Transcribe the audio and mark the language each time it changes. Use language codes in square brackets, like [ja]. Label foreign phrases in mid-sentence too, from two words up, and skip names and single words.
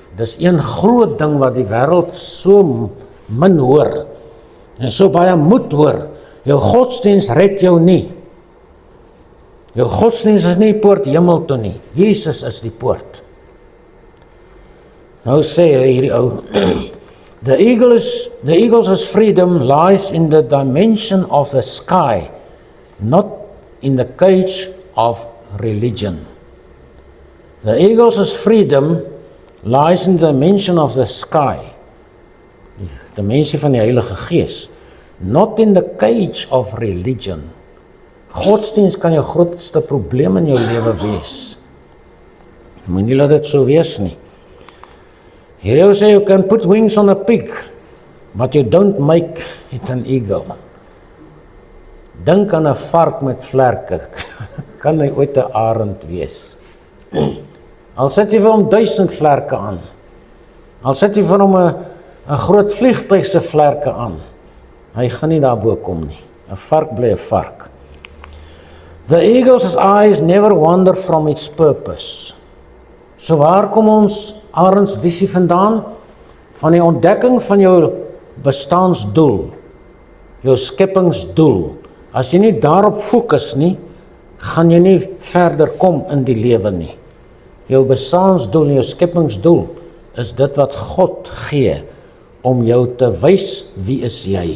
[af] Dis een groot ding wat die wêreld so min hoor en so baie moet hoor. Jou godsdiens red jou nie. Jou godsdiens is nie die poort hemel toe nie. Jesus is die poort. Nou sê hierdie ou, [en] the eagle's freedom lies in the dimension of the sky, not in the cage of religion. The eagle's freedom lies in the dimension of the sky, [af] die dimensie van die Heilige Gees, [en] not in the cage of religion. [af] Godsdiens kan jou grootste probleem in jou lewe wees. Moenie laat dit so wees nie. Here sê, [en] you can put wings on a pig, but you don't make it an eagle. [af] Dink aan 'n vark met vlerke, kan hy ooit 'n arend wees? Al sit jy vir hom 1000 vlerke aan, al sit jy vir hom 'n groot vliegtuig se vlerke aan, hy gaan nie daarbo kom nie. 'n Vark bly 'n vark. [en] The eagle's eyes never wander from its purpose. [af] So waar kom ons arendsvisie vandaan? Van die ontdekking van jou bestaansdoel, jou skepingsdoel. As jy nie daarop fokus nie, gaan jy nie verder kom in die lewe nie. Jou bestaansdoel en jou skepingsdoel is dit wat God gee om jou te wys wie is jy.